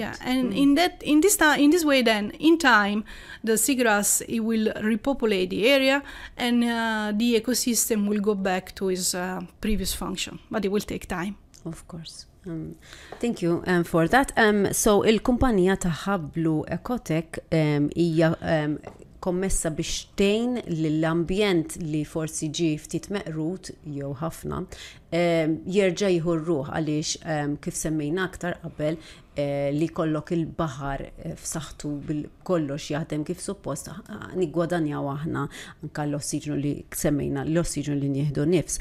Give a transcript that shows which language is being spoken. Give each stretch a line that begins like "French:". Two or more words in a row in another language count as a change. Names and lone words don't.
English: Yeah, and in this way, then in time, the seagrass, it will repopulate the area, and the ecosystem will go back to its previous function. But it will take time. Of course. Thank you for that.
Maltese: So il-kumpanija ta' Blue Ecotech hija kommessa biex tgħin lill-ambjent li forsi ġie ftit meqrut jew ħafna jerġa' jieħu r-ruħ għaliex kif semmejna aktar qabel li kollok il-baħar f'saħħtu bil-kollox jaħdem kif suppost niggwadanjaw aħna anke l-ossiġenu li semmejna l-ossiġenu li nieħdu nifs.